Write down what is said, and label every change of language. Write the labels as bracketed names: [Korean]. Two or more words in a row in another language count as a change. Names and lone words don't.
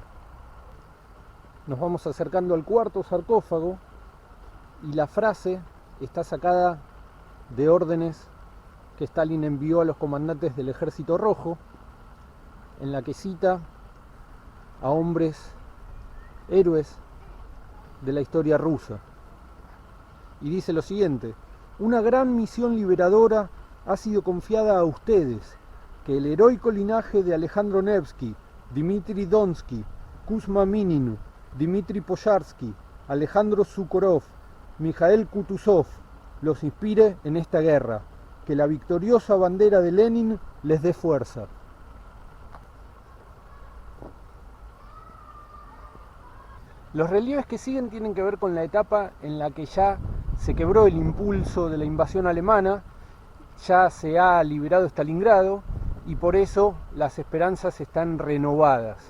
[Spanish] Nos vamos acercando al cuarto sarcófago y la frase está sacada de órdenes que Stalin envió a los comandantes del Ejército Rojo, en la que cita a hombres héroes de la historia rusa. Y dice lo siguiente: una gran misión liberadora ha sido confiada a ustedes, que el heroico linaje de Alejandro Nevsky, Dmitri Donsky, Kuzma Minin, Dmitri Poyarsky, Alejandro Sukhorov, Mikhail Kutuzov los inspire en esta guerra, que la victoriosa bandera de Lenin les dé fuerza. Los relieves que siguen tienen que ver con la etapa en la que ya se quebró el impulso de la invasión alemana, ya se ha liberado Stalingrado y por eso las esperanzas están renovadas.